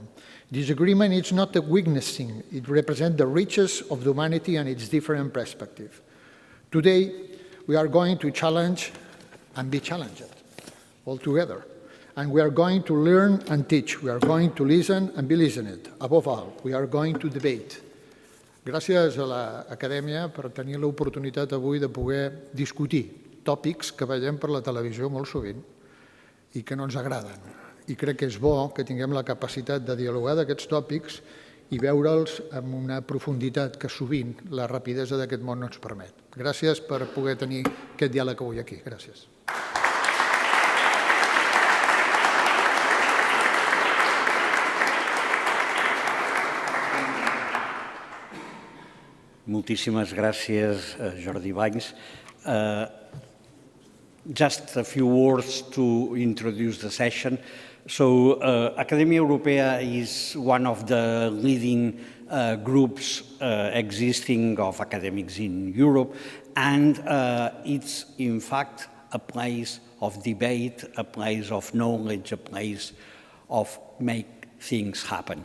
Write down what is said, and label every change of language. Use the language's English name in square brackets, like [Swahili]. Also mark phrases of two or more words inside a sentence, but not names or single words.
[English] Disagreement is not a weakness, it represents the riches of humanity and its different perspective. Today, we are going to challenge and be challenged all together. And we are going to learn and teach. We are going to listen and be listened. Above all, we are going to debate. [Catalan] Gràcies a l'Acadèmia per tenir l'oportunitat avui de poder discutir tòpics que veiem per la televisió molt sovint i que no ens agraden. i crec que és bo que tinguem la capacitat de dialogar d'aquests tòpics i veure'ls amb una profunditat que sovint la rapidesa d'aquest món no ens permet. Gràcies per poder tenir aquest diàleg avui aquí. Gràcies. Moltíssimes gràcies, Jordi Valls. [English] Just a few words to introduce the session. So, Academia Europea is one of the leading groups existing of academics in Europe, and it's in fact a place of debate, a place of knowledge, a place of make things happen.